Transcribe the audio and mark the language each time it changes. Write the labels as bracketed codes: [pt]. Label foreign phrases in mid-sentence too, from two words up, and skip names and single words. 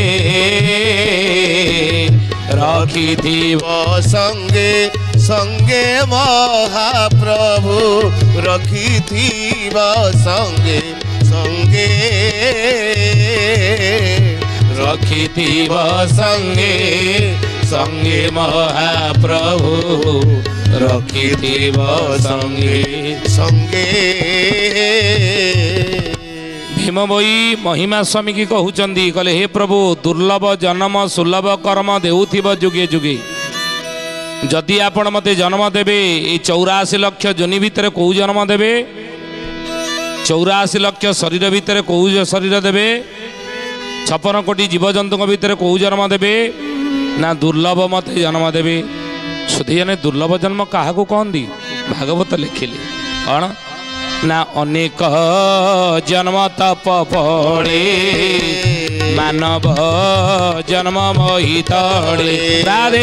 [or] ରଖିଥିବ ସଙ୍ଗେ ସଙ୍ଗେ ମହାପ୍ରଭୁ ରଖିଥିବ ସଙ୍ଗେ ସଙ୍ଗେ ରଖିଥିବ ସଙ୍ଗେ ସଙ୍ଗେ ମହାପ୍ରଭୁ ରଖିଥିବ ସଙ୍ଗେ संगे। ଭୀମ ଭୋଇ ମହିମା ସ୍ୱାମୀ କି କହଉଛନ୍ତି କହିଲେ ହେ ପ୍ରଭୁ ଦୁର୍ଲଭ ଜନ୍ମ ସୁଲଭ କର୍ମ ଦେଉଥିବ ଯୁଗେ ଯୁଗେ ଯଦି ଆପଣ ମତେ ଜନ୍ମ ଦେବେ ଏ 84 ଲକ୍ଷ ଯୋନି ଭିତର କୋ ଜନ୍ମ ଦେବେ 84 ଲକ୍ଷ ଶରୀର ଭିତର କୋ ଶରୀର ଦେବେ 56 କୋଟି ଜୀବଜନ୍ତୁ ଭିତର କୋ ଜନ୍ମ ଦେବେ ନା ଦୁର୍ଲଭ ମତେ ଜନ୍ମ ଦେବେ ସୁଧିଆନେ ଦୁର୍ଲଭ ଜନ୍ମ କାହା କୋ କହନ୍ତି ଭାଗବତ ଲେଖିଲେ କୌଣ ନା ଅନେକ ଜନ୍ମ ତପ ପଡ଼େ ମାନବ ଜନ୍ମ ମୋହି ତଡ଼େ ରାଧେ